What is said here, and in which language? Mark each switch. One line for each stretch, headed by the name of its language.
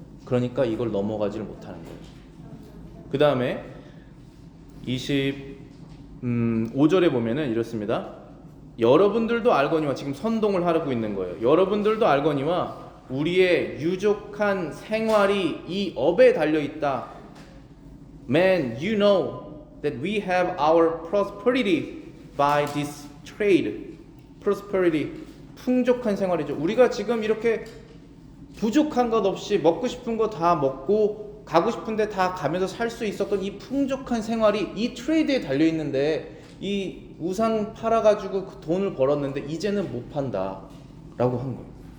Korean: 그러니까 이걸 넘어가지를 못하는 거예요. 그 다음에 25절에 보면은 이렇습니다. 여러분들도 알거니와, 지금 선동을 하고 있는 거예요. 여러분들도 알거니와 우리의 유족한 생활이 이 업에 달려있다.
English: Man, you know that we have our prosperity by this trade.
Korean: prosperity, 풍족한 생활이죠. 우리가 지금 이렇게 부족한 것 없이 먹고 싶은 거 다 먹고 가고 싶은데 다 가면서 살 수 있었던 이 풍족한 생활이 이 트레이드에 달려 있는데 이 우상 팔아가지고 그 돈을 벌었는데 이제는 못 판다라고 한 거예요.